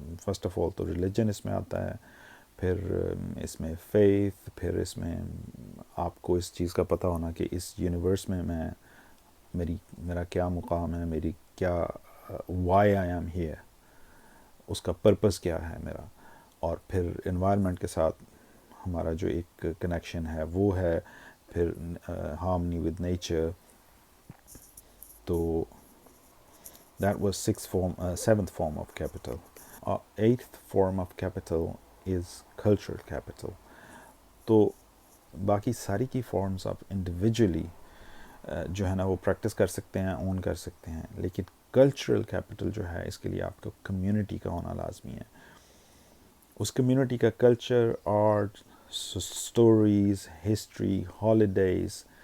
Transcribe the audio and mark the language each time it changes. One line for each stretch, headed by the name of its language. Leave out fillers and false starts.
Urdu: First of all تو religion اس میں آتا ہے، پھر اس میں فیتھ، پھر اس میں آپ کو اس چیز کا پتہ ہونا کہ اس یونیورس میں میرا کیا مقام ہے، میری کیا وائی آئی ایم ہیئر، اس کا پرپس کیا ہے میرا. اور پھر انوائرمنٹ کے ساتھ ہمارا جو ایک کنیکشن ہے وہ ہے، پھر ہارمنی ود نیچر.
English: تو that was 7th form of capital. 8th form of capital is cultural capital.
Urdu: تو باقی ساری کی فارمز آپ انڈیویجولی جو ہے نا وہ پریکٹس کر سکتے ہیں، اون کر سکتے ہیں، لیکن کلچرل کیپٹل جو ہے اس کے لیے آپ کو کمیونٹی کا ہونا لازمی ہے. اس کمیونٹی کا culture, art, stories, history, holidays,